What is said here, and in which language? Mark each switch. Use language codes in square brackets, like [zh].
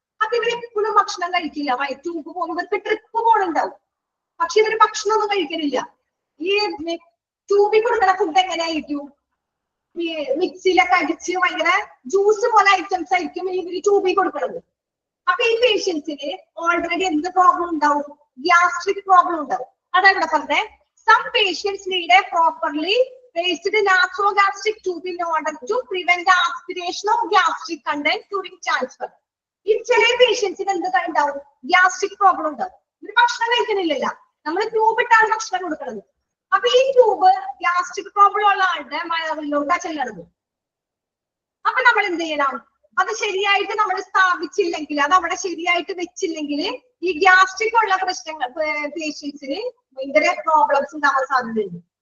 [ml] അപ്പൊ ഇവർ എപ്പോഴും ഭക്ഷണം കഴിക്കില്ല. ട്യൂബ് പോകുമ്പോൾ ഇവർക്ക് ട്രിപ്പ് പോണുണ്ടാവും, പക്ഷെ ഇവര് ഭക്ഷണമൊന്നും കഴിക്കലില്ല. ഈ ട്യൂബിൽ കൊടുക്കുന്ന ഫുഡ് എങ്ങനെയായിരിക്കും, ഈ മിക്സിയിലൊക്കെ അടിച്ച് ഭയങ്കര ജ്യൂസ് പോലെ ഐറ്റംസ് ആയിരിക്കും ഇവര് ട്യൂബിൽ കൊടുക്കുന്നത്. അപ്പൊ ഈ പേഷ്യൻസിന് ഓൾറെഡി എന്ത് പ്രോബ്ലം ഉണ്ടാവും, ഗ്യാസ്ട്രിക് പ്രോബ്ലം ഉണ്ടാവും. അതെവിടെ പറഞ്ഞേ, [en] Some patients need a properly placed nasogastric tube in order to prevent the aspiration of gastric contents during transfer. [ml] ഈ ചില പേഷ്യൻസിന് എന്ത് ഉണ്ടാവും, ഗ്യാസ്ട്രിക് പ്രോബ്ലം ഉണ്ടാവും. ഇവര് ഭക്ഷണം കഴിക്കുന്നില്ല, നമ്മൾ ട്യൂബ് ഇട്ടാണ് ഭക്ഷണം കൊടുക്കുന്നത്. അപ്പൊ ഈ ട്യൂബ് ഗ്യാസ്ട്രിക് പ്രോബ്ലം ഉള്ള ആളുടെ വയറിലോട്ടാ ചെല്ലണത്. അപ്പൊ നമ്മൾ എന്ത് ചെയ്യണം, അത് ശരിയായിട്ട് നമ്മൾ സ്ഥാപിച്ചില്ലെങ്കിൽ, അത് അവിടെ ശരിയായിട്ട് വെച്ചില്ലെങ്കിൽ ഈ ഗ്യാസ്ട്രിക് ഉള്ള പ്രശ്നങ്ങൾ പേഷ്യൻസിന് ഭയങ്കര പ്രോബ്ലംസ് ഉണ്ടാവാൻ സാധ്യതയുണ്ട്.